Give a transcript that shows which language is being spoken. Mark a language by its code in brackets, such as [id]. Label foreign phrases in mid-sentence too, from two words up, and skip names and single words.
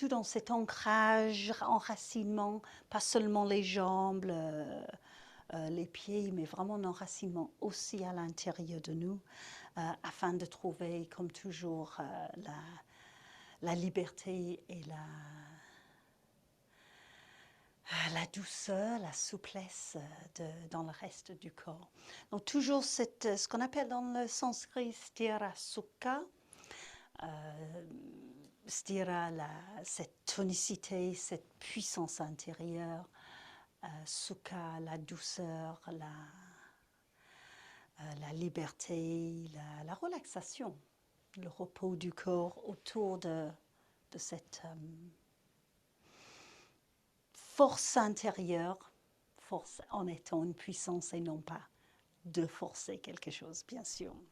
[fr] dans cet ancrage, enracinement, pas seulement les jambes, les pieds, mais vraiment un enracinement aussi à l'intérieur de nous, afin de trouver, comme toujours, la liberté et la douceur, la souplesse dans le reste du corps. Donc toujours ce qu'on appelle dans le sanskrit [sa] sthira sukha, [fr] sthira, cette tonicité, cette puissance intérieure, sukha, la douceur, la liberté, la relaxation, le repos du corps autour de cette force intérieure, force en étant une puissance et non pas de forcer quelque chose, bien sûr.